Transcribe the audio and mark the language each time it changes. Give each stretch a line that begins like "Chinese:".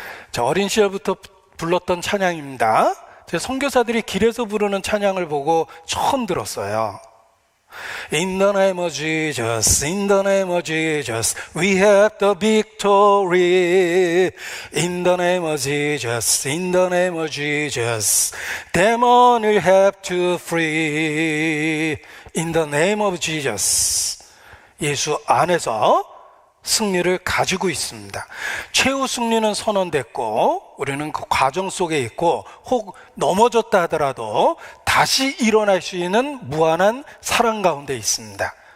Korean: 자, 어린 시절부터 불렀던 찬양입니다. 제 선교사들이 길에서 부르는 찬양을 보고 처음 들었어요.
English: In the name of Jesus, in the name of Jesus, we have the victory. In the name of Jesus, in the name of Jesus, demon을 have to free. In the name of Jesus.
Korean: 예수 안에서 승리를 가지고 있습니다. 최후 승리는 선언됐고 우리는 그 과정 속에 있고 혹 넘어졌다 하더라도 다시 일어날 수 있는 무한한 사랑 가운데 있습니다.